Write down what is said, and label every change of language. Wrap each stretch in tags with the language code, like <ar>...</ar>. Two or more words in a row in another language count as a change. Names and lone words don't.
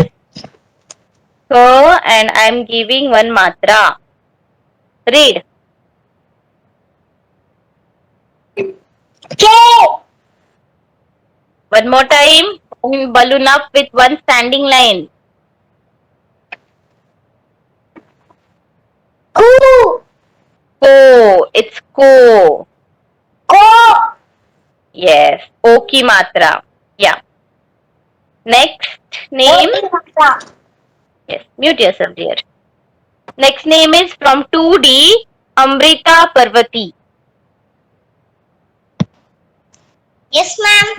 <en>So, and I'm giving one matra. Read. K. One more time. Balloon up with one standing line. Ku. Ko. It's ko. Ko. Yes. Oki matra. Yeah. Next name. Yes. Mute yourself, dear. Next name is from 2D. Amrita Parvati. Yes, ma'am.</en>